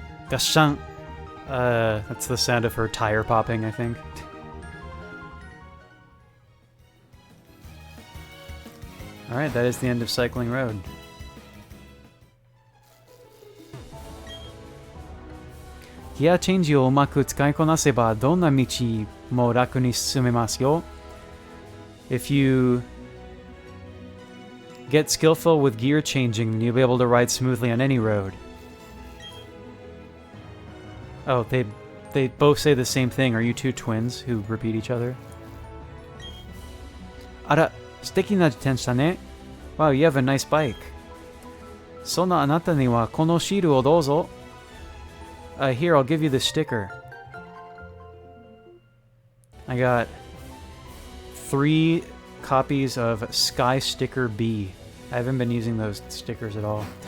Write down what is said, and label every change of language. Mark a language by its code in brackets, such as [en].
[en] Gashan. That's the sound of her tire popping, I think. Alright, that is the end of Cycling Road. [ja] Gear changeをうまく使いこなせばどんな道も楽に進めますよ. [en] If you get skillful with gear changing, you'll be able to ride smoothly on any road. Oh, they both say the same thing. Are you two twins who repeat each other? [ja] あら、素敵な自転車ね. [en] Wow, you have a nice bike. [ja] そんなあなたにはこのシールをどうぞ. [en] Here, I'll give you the sticker. I got 3 copies of Sky Sticker B. I haven't been using those stickers at all.